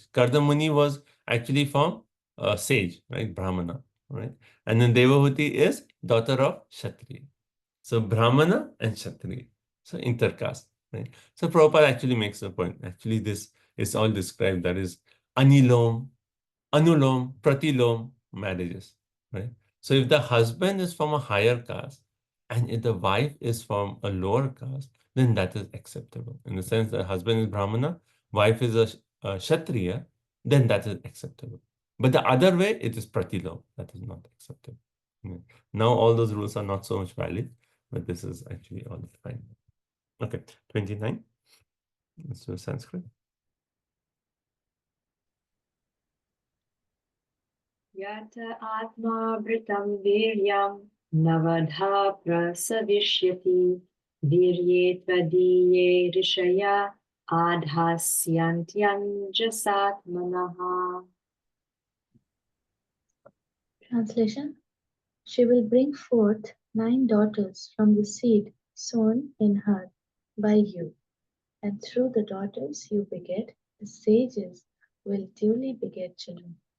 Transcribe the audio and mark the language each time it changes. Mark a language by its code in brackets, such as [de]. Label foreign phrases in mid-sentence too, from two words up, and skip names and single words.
[en] Kardamuni was actually from sage, right, Brahmana, right, and then Devahuti is daughter of Kshatriya. So Brahmana and Kshatriya. So intercaste. Right? So Prabhupada actually makes a point. Actually, this is all described. That is [sa] अनिलोम, अनुलोम, प्रतिलोम [en] marriages. Right? So if the husband is from a higher caste and if the wife is from a lower caste, then that is acceptable. In the sense that husband is Brahmana, wife is a Kshatriya, then that is acceptable. But the other way, it is pratilom. That is not acceptable. Now all those rules are not so much valid, but this is actually all fine. Okay, 29. Let's do Sanskrit. [sa] या त आत्म भृतं वीर्यं नवधा प्रसविष्यति वीर्ये त्वदीये ऋषय आधास्यन्त्यं जसात्मनः. [en] Translation: She will bring forth 9 daughters from the seed sown in her by you, and through the daughters you beget, the sages will duly beget children.